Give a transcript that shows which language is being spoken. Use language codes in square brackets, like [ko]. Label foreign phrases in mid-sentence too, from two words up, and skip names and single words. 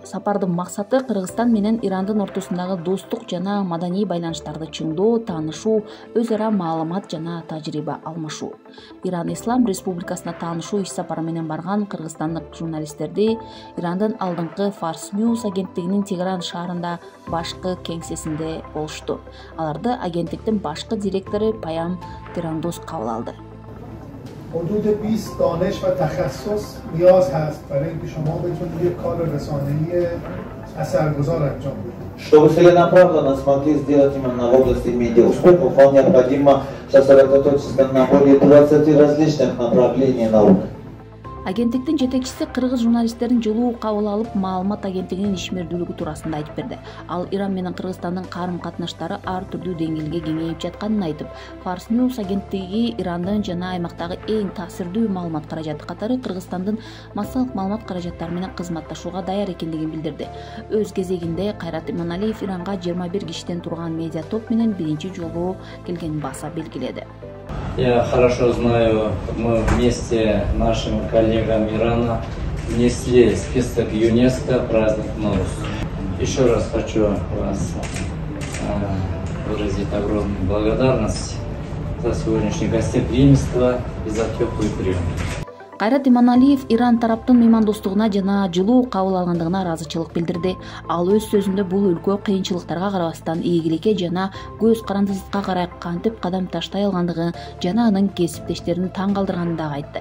[ky] Сапардын максаты Кыргызстан менен Ирандын ортосундагы достук жана маданий байланыштарды чыңдоо, таанышуу, өз ара маалымат жана тажрыйба алмашуу. Иран Ислам Республикасына таанышуу иш сапары менен барган кыргызстандык журналисттерди Ирандын алдыңкы Fars News агенттигинин Тегеран шаарында башкы кеңсесинде болушту. Аларды агенттиктин башкы директору Паям Тирандос кабыл алды. [fa] حدود 20 دانش و تخصص نیاز هست برای اینکه شما بتونید یک کار رسانه‌ای اثرگذار انجام بدید. [ru] Чтобы целенаправленно смогли сделать именно в области медиа успех, вам необходимо сосредоточиться на более 20 различных направлений наук. [ky] Агенттиктин жетекчиси кыргыз журналисттерин жылуу кабыл алып, маалымат агенттигинин ишмердүүлүгү туурасында айтып берди. Ал Иран менен Кыргызстандын карым-катнаштары ар түрдүү деңгээлге кеңейип жатканын айтып, Fars News агенттиги Ирандын жана аймактагы эң таасирдүү маалымат каражаты катары Кыргызстандын массалык маалымат каражаттары менен кызматташууга даяр экендигин билдирди. Өз кезегинде Кайрат Иманалиев Иранга 21 кишиден турган медиа топ менен биринчи жолу келгенин баса белгиледи. [ru] Я хорошо знаю, мы вместе с нашими коллегами Ирана внесли список ЮНЕСКО праздник Наурuz. Еще раз хочу вас выразить огромную благодарность за сегодняшнее гостеприимство и за теплый прием. [ky] Кайрат Иманалиев Иран тараптын меймандостугуна жана жылуу кабыл алгандыгына ыраазычылык билдирди. Ал өз сөзүндө бул өлкө кыйынчылыктарга карабастан ийгиликке жана көз карандысызыкка карай кантип кадам таштай алгандыгы жана анын кесиптештерин таң калтырганын дагы айтты.